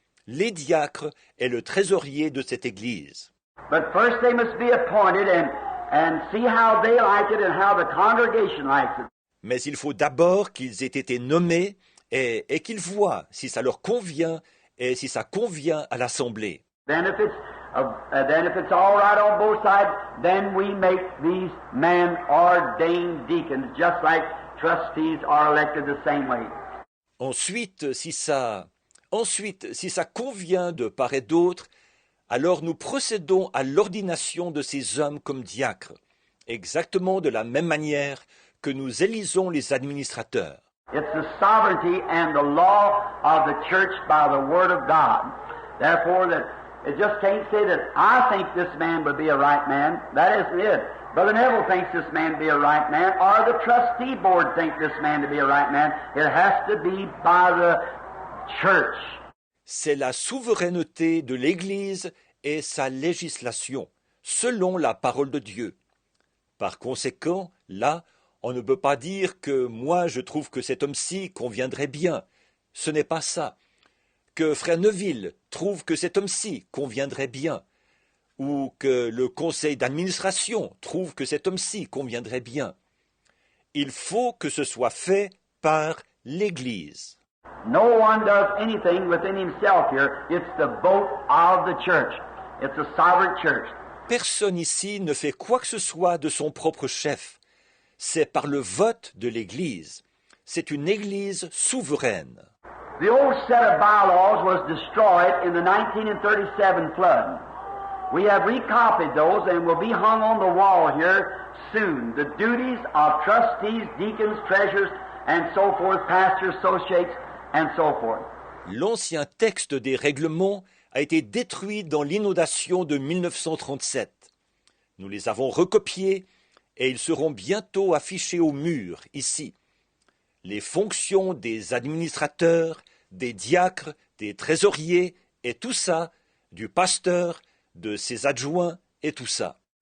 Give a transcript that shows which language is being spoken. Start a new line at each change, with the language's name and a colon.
French: Les diacres et le trésorier de cette église.
English: But first they must be appointed and see how they like it and how the congregation likes it.
French: Mais il faut d'abord qu'ils aient été nommés et qu'ils voient si ça leur convient et si ça convient à l'assemblée.
English: Then if it's all right on both sides, then we make these men ordained deacons, just like trustees are elected the same way.
French: Ensuite, si ça convient de part et d'autre, alors nous procédons à l'ordination de ces hommes comme diacres, exactement de la même manière que nous élisons les administrateurs.
English: It's the sovereignty and the law of the church by the word of God. Therefore, that it just can't say that I think this man would be a right man. That isn't it. Brother Neville thinks this man to be a right man, or the trustee board think this man to be a right man. It has to be by the church.
French: C'est la souveraineté de l'Église et sa législation, selon la parole de Dieu. Par conséquent, là, on ne peut pas dire que moi je trouve que cet homme-ci conviendrait bien. Ce n'est pas ça. Que Frère Neville trouve que cet homme-ci conviendrait bien. Ou que le conseil d'administration trouve que cet homme-ci conviendrait bien. Il faut que ce soit fait par l'Église.
English: No one does anything within himself here. It's the vote of the church. It's a sovereign church.
French: Personne ici ne fait quoi que ce soit de son propre chef. C'est par le vote de l'Église. C'est une Église souveraine.
English: The old set of bylaws was destroyed in the 1937 flood. We have recopied those and will be hung on the wall here soon. The duties of trustees, deacons, treasurers, and so forth, pastors, associates, and so forth.
French: L'ancien texte des règlements a été détruit dans l'inondation de 1937. Nous les avons recopiés et ils seront bientôt affichés au mur, ici. Les fonctions des administrateurs, des diacres, des trésoriers et tout ça, du pasteur, de ses adjoints et tout ça.